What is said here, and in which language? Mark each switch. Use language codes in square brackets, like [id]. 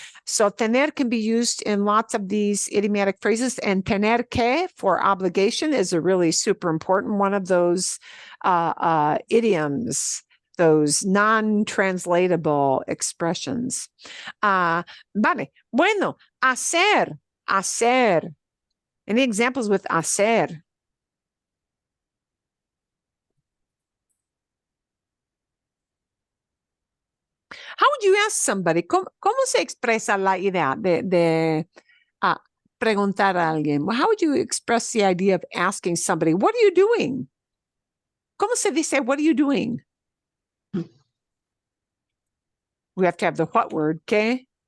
[en] So tener can be used in lots of these idiomatic phrases, and tener que for obligation is a really super important one of those idioms, those non-translatable expressions. [es] Vale. Bueno, hacer. [en] Any examples with [es] hacer? [en] How would you ask somebody? [es] ¿Cómo se expresa la idea de preguntar a alguien? [en] How would you express the idea of asking somebody, what are you doing? [es] ¿Cómo se dice, [en] what are you doing? We have to have the what word, ¿qué?